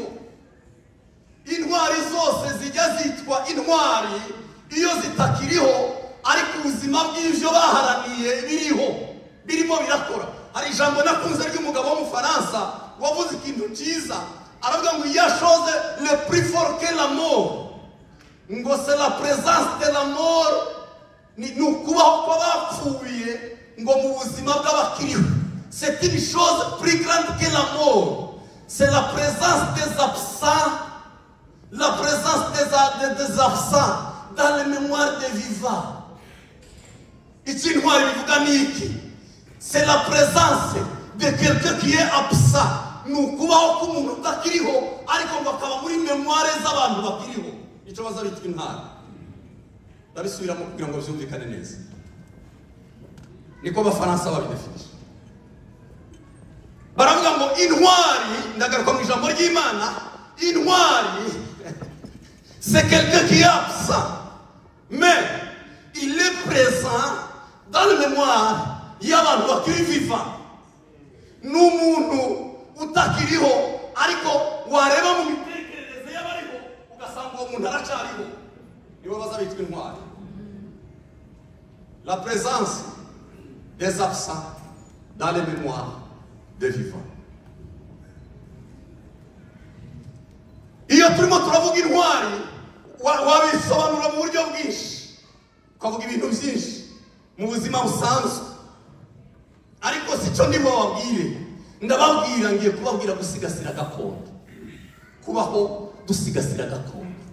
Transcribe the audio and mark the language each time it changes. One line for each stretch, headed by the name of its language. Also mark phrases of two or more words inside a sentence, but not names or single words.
Kinyarwanda: Intwari zose zijya zitwa intwari iyo zitakiriho ariko ubuzima bw'ivyo baharaniye birimo birakora. Hari ijambo nakunze ry'umugabo w'Umufaransa wavuze ikintu cyiza aravuga ngo
French: ya chose le plus fort que la mort
Kinyarwanda: ngo
French: c'est la présence de la mort
Kinyarwanda: ni ukubaho kw'abapfuye ngo mu buzima bw'abakiriho.
French: C'est une chose plus grande que la mort. C'est la présence des absents, la présence des absents dans les mémoires des vivants.
Kinyarwanda: Ici intwari bivuga niki?
French: C'est la présence de quelqu'un qui est absent.
Kinyarwanda: Nukubaho k'umuntu utakiriho ariko ngo akaba muri memoire z'abantu bakiriho. Icyo baza bitwa intwari. Ndabisubiramo kugira ngo byumvikane neza. Niko Abafaransa babidefinisha. Baravuga ngo intwari ndagaruka mu ijambo ry'Imana.
French: Intwari c'est quelqu'un qui est absent mais il est présent dans la mémoire
Kinyarwanda: y'abantu bakiri
French: vivant.
Kinyarwanda: N'umuntu utakiriho ariko wareba mu mitekerereze y'abariho ugasanga uwo muntu aracariho. Nibo baza bitwa intwari.
French: La présence des absents dans les mémoires des vivants.
Kinyarwanda: Iyo turimo turavuga intwari wabisobanura mu buryo bwinshi ukavuga ibintu byinshi mu buzima busanzwe ariko si cyo ndimo babwire. Ndababwira ngiye kubabwira gusigasira gakondo, kubaho dusigasira gakondo.